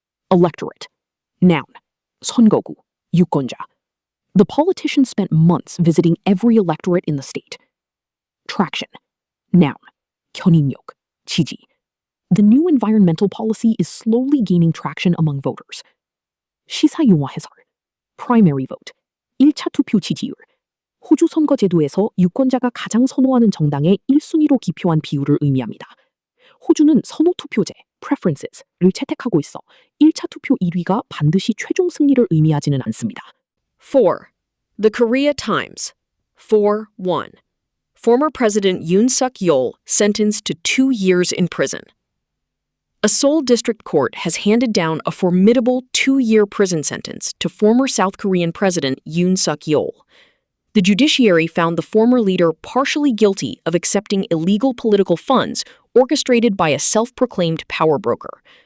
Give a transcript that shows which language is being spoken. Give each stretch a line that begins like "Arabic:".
English: Electorate. Noun.
Korean: 선거구. 유권자.
English: The politician spent months visiting every electorate in the state. Traction. Noun.
Korean: 견인력. 지지.
English: The new environmental policy is slowly gaining traction among voters.
Korean: 시사 용어 해설.
English: Primary vote.
Korean: 1차 투표 지지율. 호주 선거 제도에서 유권자가 가장 선호하는 정당의 1순위로 기표한 비율을 의미합니다. 호주는 선호 투표제, preferences를 채택하고 있어 1차 투표 1위가 반드시 최종 승리를 의미하지는 않습니다.
English: 4. The Korea Times. 4-1. Former President Yoon Suk-yeol sentenced to 2 years in prison. A Seoul district court has handed down a formidable 2-year prison sentence to former South Korean President Yoon Suk-yeol. The judiciary found the former leader partially guilty of accepting illegal political funds orchestrated by a self-proclaimed power broker.